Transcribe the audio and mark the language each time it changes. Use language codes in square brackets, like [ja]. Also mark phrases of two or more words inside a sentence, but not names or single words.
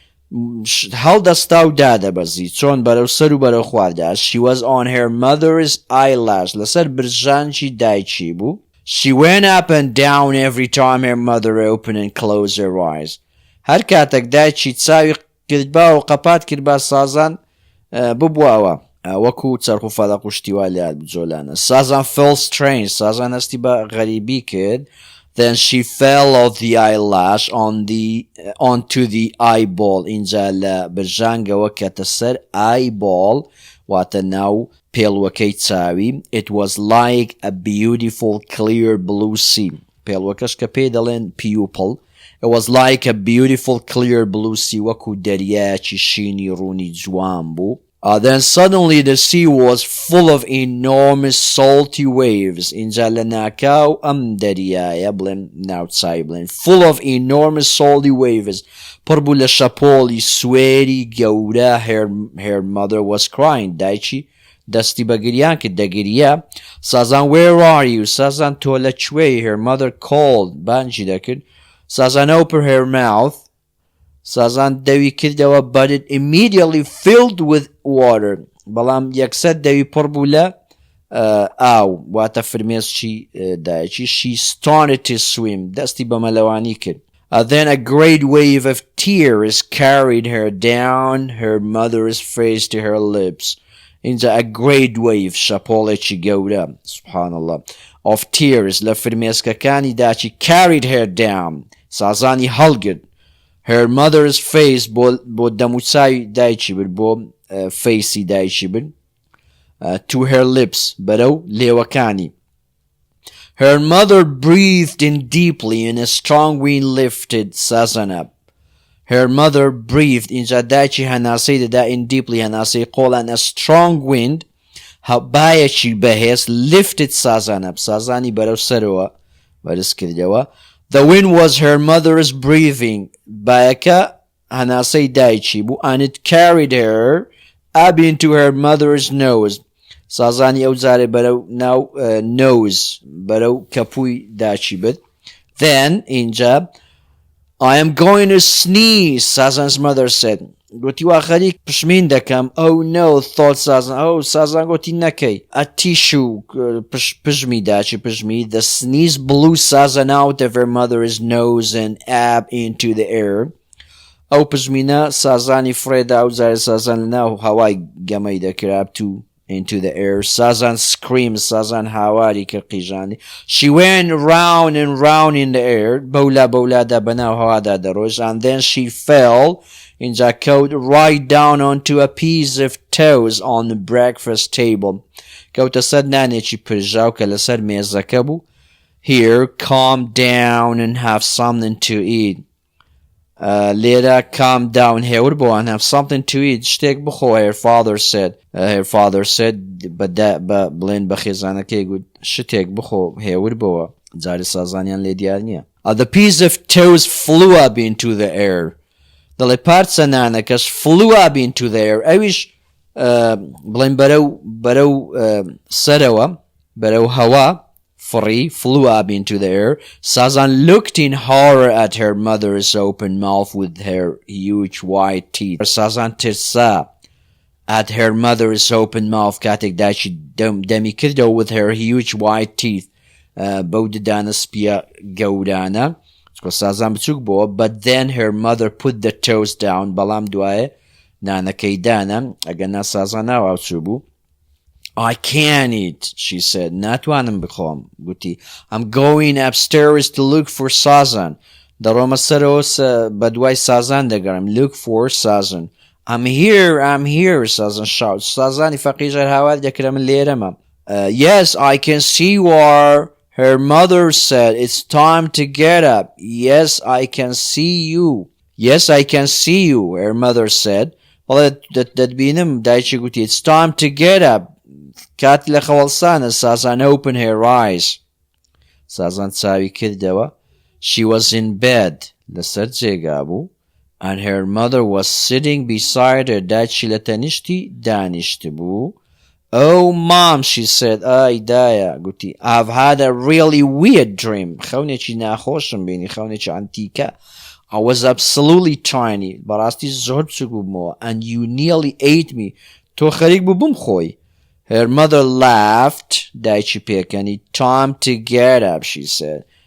[ckb] هەڵدەستا و دادەبەزی چۆن بەرەو سەر و بەرەو خواردا. [en] She was on her mother's eyelash. [ckb] لەسەر برژانکی دایکی بوو. [en] She went up and down every time her mother opened and closed her eyes. [ckb] هەر کاتێک دایکی چاوی کردبا و قەپات کردبا Sazan ببواوە وەکو چەرخ و فەلەق و شتیوا لات جۆلانە. [en] Sazan felt strange. [ckb] Sazan هەستی بە غەریبی کرد. [en] Then she fell off the eyelash onto the eyeball. [ckb] اینجا لە برژانگەوە کەتە سەر eyeball واتە ناو پێڵوەکەی چاوی. [en] It was like a beautiful clear blue sea. [ckb] پێڵوەکەش کە پێی دەڵێن pupil. [en] It was like a beautiful clear blue sea [ckb] وەکو دەریایەکی شینی ڕوونی جوان بوو. [en] Then suddenly the sea was full of enormous salty waves. [ckb] اینجا لە ناکاو ئەم دەریایە بڵێن ناوچای بڵێن [en] full of enormous salty waves [ckb] پڕ بوو لە شەپۆڵی سوێری گەورە. [en] Her mother was crying. [ckb] دایکی دەستی بە گریان کرد دەگریا. [en] Sazan, where are you? Sazan [ckb] تۆ لەکوێی? [en] Her mother called. [ckb] بانگی دەکرد. [en] Sazan opened her mouth. Sazan [ckb] دەوی کردەوە [en] but it immediately filled with water. [ckb] بەڵام یەکسەر دەوی پڕ بوو لە ئاو واتە فرمێسکی دایکی. [en] She started to swim. [ckb] دەستی بە مەلەوانی کرد. [en] Then a great wave of tears carried her down her mother's face to her lips. اینجا a great wave [ckb] شەپۆڵێکی گەورە [en] subhanallah of tears [ckb] لە فرمێسکەکانی داچی [en] carried her down. [ckb] سازانی هەڵگرت. [en] Her mother's face [ckb] بۆ دەموچاوی دایکی برد بۆ فەیسی دایکی برد [en] to her lips [ckb] بەرەو لێوەکانی. [en] Her mother breathed in deeply and a strong wind lifted Sazan up. Her mother breathed [ckb] اینجا دایکی هەناسەی دەدا [en] in deeply [ckb] هەناسەی قۆڵان [en] a strong wind [ckb] بایەکی بەهێز [en] lifted Sazan up. [ckb] سازانی بەرەو سەرەوە بەرز کردەوە. [en] The wind was her mother's breathing. [ckb] بایەکە هەناسەی دایکی بوو [en] and it carried her up into her mother's nose. [ckb] سازانی ئەو جارێ بەرەو ناو nose بەرەو کەپووی داچی بێت. [en] Then اینجا I am going to sneeze, Sazan's mother said. [ckb] گوتی وا خەریک پشمین دەکەم. [en] Oh no, thought Sazan. Oh, Sazan [ckb] گوتی نەکەی. [en] A tissue [ckb] پژمی داچی پژمی. [en] The sneeze blew Sazan out of her mother's nose and up into the air. [ckb] ئەو پژمینە سازانی فرێدا و جارێ سازان لەناو هەوای گەمەی دەکرا [en] to into the air. [ckb] Sazan screamed. Sazan هاواری کرد قیژانی. [en] She went round and round in the air. [ckb] بەولا بەناو هەوادا دەڕۆیشت. [en] And then she fell [ckb] اینجا کەوت [en] right down onto a piece of toast on the breakfast table. [ckb] کەوتە سەر نانێکی پرژاو کە لەسەر مێزەکە بوو. [en] Here, calm down and have something to eat. لێرە calm down [ckb] هێور بۆ [en] and have something to eat. [ckb] شتێک بخۆ. [en] Her father said [ckb] بڵێن بە خێزانەکەی گوت شتێک بخۆ هێور بۆوە. جارێ سازانیان لێ دیار نییە. [en] The piece of toast flew up into the air. [ckb] دەڵێ پارچە نانەکەش [en] flew up into the air. [ckb] ئەویش بڵێن بەرەو سەرەوە بەرەو هەوا فڕی [en] flew up into the air. Sazan looked in horror at her mother's open mouth with her huge white teeth. Sazan ترسا at her mother's open mouth [ckb] کاتێک دایکی دەمی کردەوە [en] with her huge white teeth [ckb] بەو ددانە سپیە گەورانە. سازان بچووک بووە. [en] But then her mother put the toast down. [ckb] بەڵام دوایە نانەکەی دانا ئەگەنا سازان ناواچوو بوو. [en] I can't eat, she said. [ckb] ناتوانم بخۆم. [en] گوتی I'm going upstairs to look for Sazan. [ckb] دەڕۆمە سەرەوە بە دوای سازان دەگەڕم. [en] Look for Sazan. I'm here, Sazan shouted. [ckb] سازانی فەقیژەر هاوار دەکرە من لێرەمە. [en] Yes, I can see you are. Her mother said, It's time to get up. Yes, I can see you. Yes, I can see you, her mother said. [ckb] دەتبینم دایکی گوتی [en] It's time to get up. [ckb] کات لە خەوەڵسانە. [en] Sazan opened her eyes. [ckb] سازان چاوی کردەوە. [en] She was in bed [ckb] لەسەر جێگا بوو [en] and her mother was sitting beside her. [ckb] دایکی لە تەنیشتی دانیشت بوو. [en] Oh mom, she said. [ckb] ئای دایە گوتی [en] I've had a really weird dream. [ckb] خەونێکی ناخۆشم بینی خەونێکی ئەنتیکە. [en] I was absolutely tiny. [ckb] بەڕاستی زۆر بچووک بوومەوە [en] and you nearly ate me. [ckb] تۆ خەریک بوو بمخۆی. [en] Her mother laughed. [ckb] دایکی پێکەنی [en] Time to get up, she said.